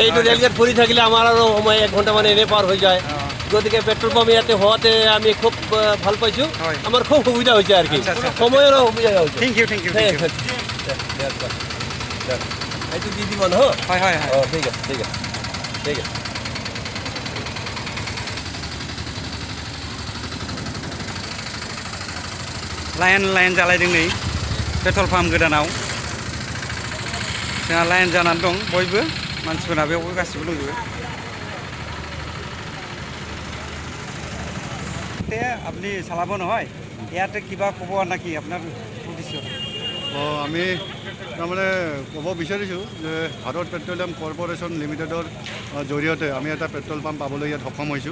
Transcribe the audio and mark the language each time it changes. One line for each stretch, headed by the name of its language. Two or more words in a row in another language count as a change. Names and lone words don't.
Assamese: এইটো ৰেলগেট ফুৰি থাকিলে আমাৰ আৰু সময় 1 ঘণ্টা মানে এনেই পাৰ হৈ যায়। গতিকে
English: petrol pump
Assamese: ইয়াতে হোৱাতে আমি খুব ভাল পাইছোঁ। আমাৰ খুব সুবিধা হৈছে আৰু কি সময়ৰ সুবিধা হৈছে।
English: thank you thank you
Assamese: এইটো দি দিব ন? হয় হয় হয় ঠিক আছে ঠিক আছে ঠিক আছে।
Bodo: लाइन जालायदों नै
English: पेट्रल पाम्प
Bodo: गोदानाव जोंहा लाइन जानानै दं बयबो मानसिफोरा बेयावबो गासिबो दंजोबो।
Assamese: আপুনি চলাব নহয় ইয়াতে কিবা ক'ব নাকি আপোনাৰ উদ্দেশ্য? আমি তাৰমানে ক'ব বিচাৰিছোঁ যে ভাৰত পেট্ৰলিয়াম কৰ্পৰেশ্যন লিমিটেডৰ জৰিয়তে আমি এটা
English: petrol pump
Assamese: পাবলৈ ইয়াত সক্ষম হৈছোঁ।